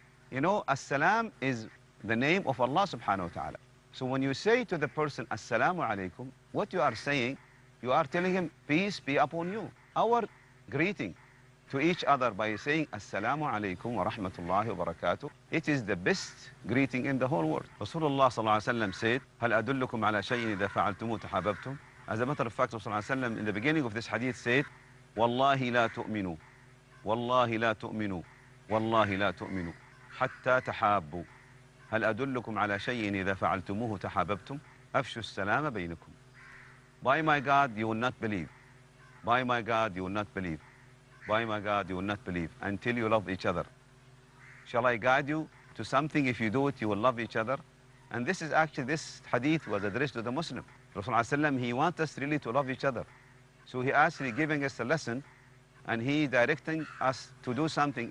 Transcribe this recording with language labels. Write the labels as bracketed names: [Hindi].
[English] You know, As-Salam is the name of Allah subhanahu wa ta'ala. So when you say to the person, As-Salamu Alaikum, what you are saying, you are telling him, peace be upon you. Our greeting to each other by saying, [Arabic] As-Salamu Alaikum wa rahmatullahi wa barakatuh, [English] it is the best greeting in the whole world. Rasulullah sallallahu alaihi wasallam said, [Arabic] هل أدلكم على شيء إذا فعلتموه تحاببتم? [English] As a matter of fact, Rasulullah sallallahu alaihi wasallam in the beginning of this hadith said, [Arabic] Wallahi la tu'minu, Wallahi la tu'minu, Wallahi la tu'minu, حتى تحابوا. هل أدلكم على شيء إذا فعلتموه تحاببتم؟ أفشوا السلام بينكم. [English] By my God, you will not believe. By my God, you will not believe. By my God, you will not believe until you love each other. Shall I guide you to something? If you do it, you will love each other. And this is actually, this hadith was addressed to the Muslim. Rasulullah, he wants us really to love each other. So he actually giving us a lesson and he directing us to do something.